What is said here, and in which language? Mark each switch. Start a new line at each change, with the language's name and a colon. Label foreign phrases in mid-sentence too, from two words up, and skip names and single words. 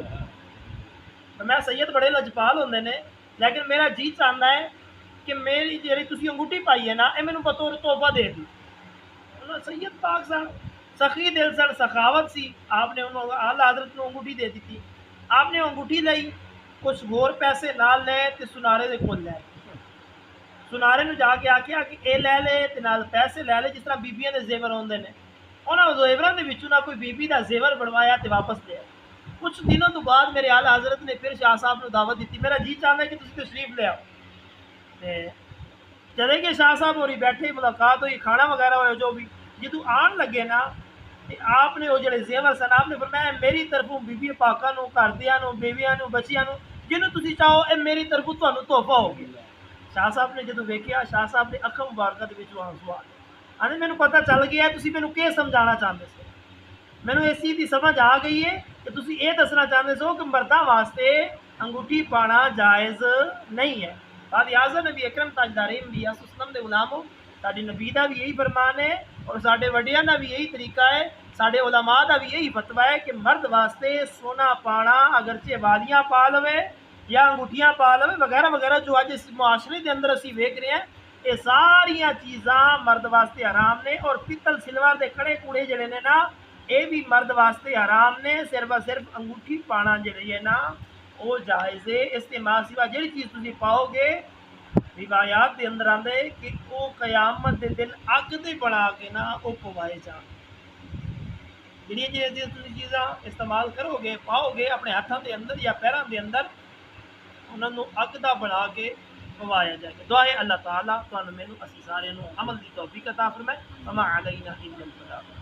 Punjabi: فرمایا سید بڑے لاجپال ہوندے نے،
Urdu: لیکن میرا جی چاہتا ہے کہ
Punjabi: میری جی تسی انگوٹھی پائی ہے نا، یہ مینوں بطور تحفہ دے دی۔ سید پاک سن، سخی دل سن، سخاوت سی، آپ نے انہوں اعلیٰ حضرت نے انگوٹھی دے دی۔ آپ نے انگوٹھی لئی، کچھ ہور پیسے نال لے تے سنارے دے کول لے، سنارے نو جا کے آخیا کہ اے لے لے تے نال پیسے لے لے، جس طرح بیبیاں دے زیور ہوندے نے، انہاں زیوراں دے وچوں نہ کوئی بیبی دا زیور بنوایا تے واپس لے آیا۔ کچھ دنوں تو بعد میرے اعلیٰ حضرت نے پھر شاہ صاحب نے دعوت دیتی،
Urdu: میرا جی چاہتا ہے کہ
Punjabi: تسی تشریف لے آؤ۔ چلے گئے شاہ صاحب ہوری، بیٹھے، ملاقات ہوئی، کھانا وغیرہ ہوا، جو بھی جدو آن لگے نا، آپ نے وہ جڑے زیور سن، آپ نے فرمایا میری طرفوں بیبی پاکاں نو، گھر دیاں نو، بیویاں نو، بچیاں نو، جنوں تسی چاہو اے میری طرفوں تانوں تحفہ ہو گیا۔ شاہ صاحب نے جدو ویکھیا، شاہ صاحب نے اکھاں مبارکہ دے وچ آنسو آ گئے، آنے مینوں پتہ چل گیا ہے تسی مینوں کی سمجھانا چاہندے سو، مینوں اس چیز دی سمجھ آ گئی ہے کہ تسی یہ دسنا چاہندے سو کہ مرداں واسطے انگوٹھی پانا جائز نہیں ہے۔ بعد اعظم نبی اکرم تاجدار انبیاء
Arabic: صلی اللہ علیہ وسلم
Punjabi: دے غلامو، ساڈے نبی دا بھی یہی فرمان ہے اور ساڈے وڈیاں دا بھی یہی طریقہ ہے، ساڈے علماء دا بھی یہی فتویٰ ہے کہ مرد واسطے سونا پانا اگرچہ والیاں پا لوے یا انگوٹھیاں پا لوے وغیرہ وغیرہ، جو اج اس معاشرے دے اندر اسی ویکھ رہے ہیں، یہ ساریاں چیزاں مرد واسطے حرام نے، اور پتل سلور دے کڑے کوڑے جڑے نے نا، یہ بھی مرد واسطے حرام نے، صرف اور صرف انگوٹھی پانا جڑی ہے نا وہ جائز ہے۔ استعمال سوا جڑی چیز تسی پاؤ گے، روایات دے اندر آندے کہ وہ قیامت دے دن اگ دے بنا کے نا وہ پوائے جان، جڑیاں جڑیاں تسی چیزاں استعمال کرو گے، پاؤ گے اپنے ہاتھوں دے اندر یا پیراں دے اندر، انہاں نوں اگ دا بنا کے پوایا جائے گا۔ دعا ہے اللہ تعالیٰ تانوں مینوں اسی سارے نوں عمل دی توفیق عطا فرمائے۔
Arabic: وما علینا الا البلاغ۔